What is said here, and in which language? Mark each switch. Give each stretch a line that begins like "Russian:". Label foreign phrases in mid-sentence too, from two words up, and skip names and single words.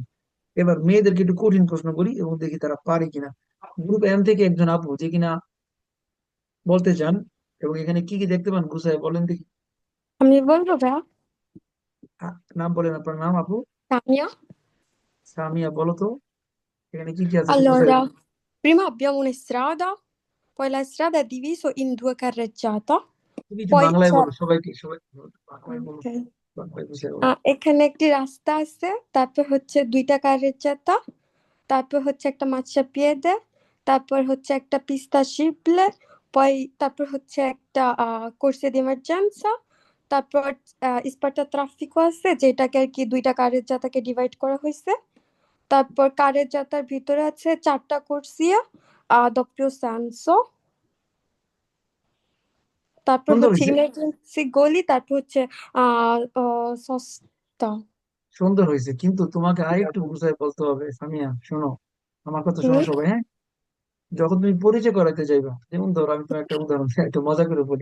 Bangla: এবার মেয়েদেরকে একটু কঠিন প্রশ্ন করি এবং দেখি তারা পারে কিনা। গ্রুপ এম থেকে একজন আপু যে কিনা বলতে চান, এবং এখানে কি কি দেখতে পান গুছায় বলেন দেখি। আমি বলবো ভাইয়া। নাম বলেন, আপনার নাম আপু? Tania. সামিয়া, বলো তো এখানে কি কি আছে একটু গুছায় Allora, বলো।
Italian: prima abbiamo una strada, poi la strada è divisa in due carreggiate
Bangla: তুমি একটু বাংলায় পয়সা বলো, সবাই বাংলায় বলো, Okay. বাংলায় বুঝে বলো। এখানে একটি রাস্তা আছে, তারপর হচ্ছে দুইটা কারের চাকা, তারপর হচ্ছে একটা marciapiede, তারপর হচ্ছে একটা
Italian: pista sciibile,
Bangla: তারপর হচ্ছে একটা
Italian: corsia di emergenza,
Bangla: তারপর স্পার্টা ট্রাফিকও আছে, যেটাকে আর কি দুইটা কারের জাতাকে ডিভাইড করা হয়েছে। তারপর কারের জাতার ভিতরে আছে চারটা কোর্সিয়া,
Italian: doppio senso,
Bangla: তারপর সুন্দর হচ্ছে হয়েছে, ইমার্জেন্সি গলি, তারপর হচ্ছে সস্তা। সুন্দর হয়েছে, কিন্তু তোমাকে আরেকটু বুঝায় বলতে হবে সামিয়া, শোনো, আমার কথা হুম। শোনো সবাই, হ্যাঁ? যখন তুমি পরিচয় করাতে যাইবা, যেমন ধরো আমি তোমার একটা উদাহরণ দিই, একটু মজা করে বলি।